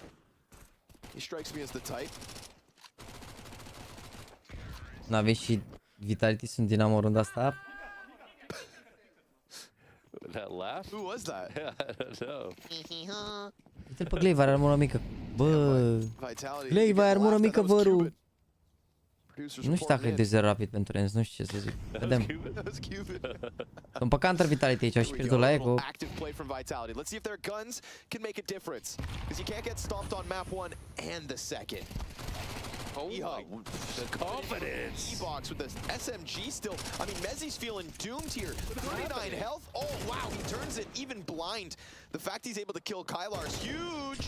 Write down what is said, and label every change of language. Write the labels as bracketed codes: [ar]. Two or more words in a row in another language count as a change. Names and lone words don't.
[en] He strikes me as the type. [ro] NaVi și Vitality sunt Dinamo runda asta. [en] That laugh? Who was that? I don't know. [ro] Uite-l pe Glaive, are armură mică. Bă, Glaive are armură mică, vărul. Nu știu dacă e de zero rapid pentru Renz, nu știu ce să zic. Vedem. Sunt pe counter Vitality aici, au și pierdut la Echo. [en] Active play from Vitality. Let's see if their guns can make a difference. Because you can't get stopped on map 1 and the second. Oh, the confidence. E-box with the SMG still. I mean, Mezzi's feeling doomed here. 39 health. Oh, wow, he turns it even blind. The fact he's able to kill Kylar is huge.